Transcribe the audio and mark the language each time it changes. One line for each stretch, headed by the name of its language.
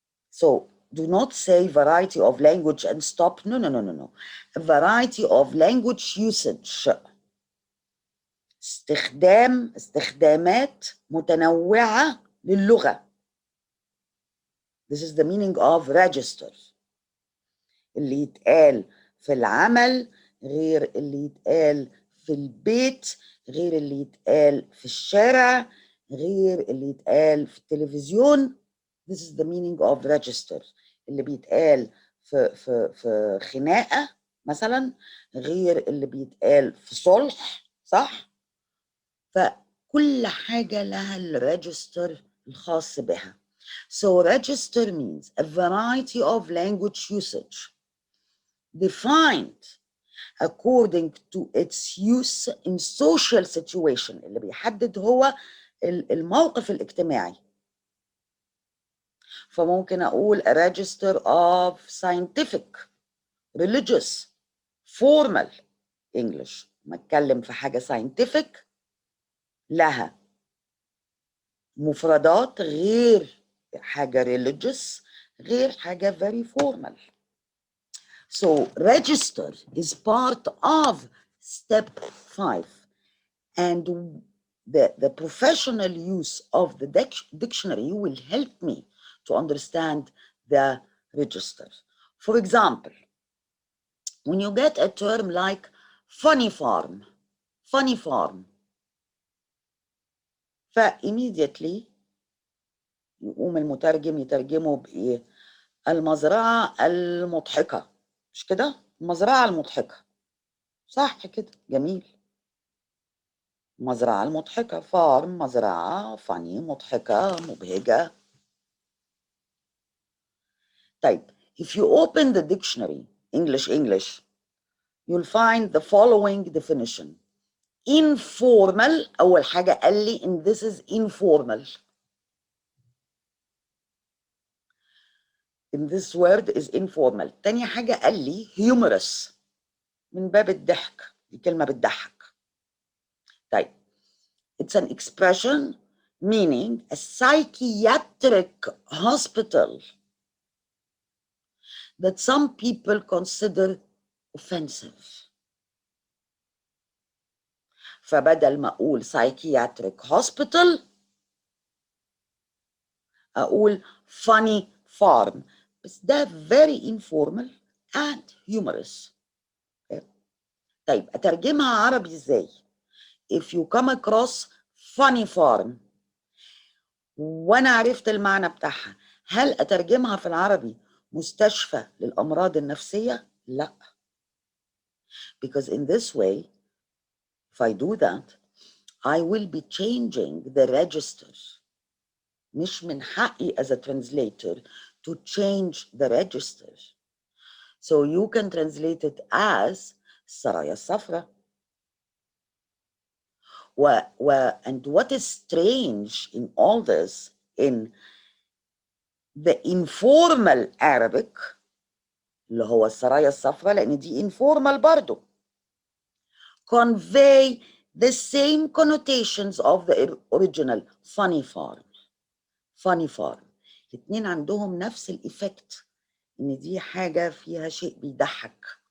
English: So do not say variety of language and stop. No, no, no, no, no. A variety of language usage.
Arabic: استخدامات متنوعة للغة.
English: This is the meaning of register.
Arabic: اللي يتقال في العمل غير اللي يتقال في البيت، غير اللي يتقال في الشارع، غير اللي يتقال في التلفزيون.
English: This is the meaning of register.
Arabic: اللي بيتقال في خناقة مثلا غير اللي بيتقال في صلح، صح؟ فكل حاجة لها الريجستر الخاص بها.
English: So register means a variety of language usage defined according to its use in social situation.
Arabic: اللي بيحدد هو الموقف الاجتماعي. فممكن أقول
English: a register of scientific, religious, formal English.
Arabic: ما أتكلم في حاجة scientific لها مفردات غير حاجة religious غير حاجة
English: very formal. So register is part of step 5, and the professional use of the dictionary will help me to understand the register. For example, when you get a term like funny farm, immediately
Arabic: يقوم المترجم يترجمه بإيه؟ المزرعة المضحكة، مش كده؟ المزرعة المضحكة، صح كده؟ جميل. مزرعة المضحكة، فارم، مزرعة، فاني، مضحكة، مبهجة. طيب,
English: if you open the dictionary, English, you'll find the following definition. Informal,
Arabic: أول حاجة قال لي
English: and this is informal. In this word is informal.
Arabic: تاني حاجة قال لي humorous، من باب الضحك، دي كلمة بتضحك. طيب,
English: it's an expression meaning a psychiatric hospital that some people consider offensive.
Arabic: فبدل ما أقول psychiatric hospital أقول funny farm. بس ده
English: very informal and humorous.
Arabic: طيب, أترجمها عربي إزاي؟
English: If you come across funny farm
Arabic: وأنا عرفت المعنى بتاعها، هل أترجمها في العربي مستشفى للأمراض النفسية؟ لا.
English: Because in this way, if I do that, I will be changing the register.
Arabic: مش من حقي
English: as a translator to change the register. So you can translate it as
Arabic: السرايا الصفراء.
English: And what is strange in all this, in the informal Arabic
Arabic: اللي هو السرايا الصفراء لأن دي
English: informal
Arabic: برضو,
English: convey the same connotations of the original funny farm. funny farm.
Arabic: الاثنين عندهم نفس الإفكت إن دي حاجة فيها شيء بيضحك.